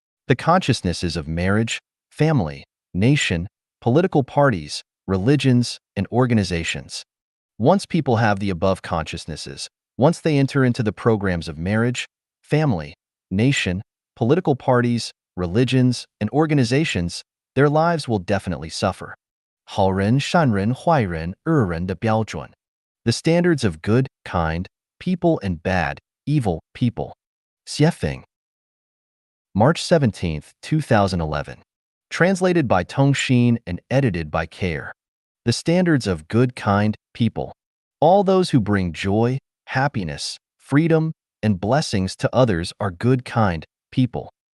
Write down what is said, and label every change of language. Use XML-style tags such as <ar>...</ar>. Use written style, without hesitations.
<en>The consciousnesses of marriage, family, nation, political parties, religions, and organizations. Once people have the above consciousnesses, once they enter into the programs of marriage, family, nation, political parties, religions, and organizations, their lives will definitely suffer.</en> <zh>好人、善人、坏人、恶人的标准.</zh> <en>The standards of good, kind, people and bad, evil people. Xiefeng. March 17, 2011. Translated by Tong Xin and edited by Kair. The standards of good, kind people. All those who bring joy, happiness, freedom, and blessings to others are good, kind people.</en>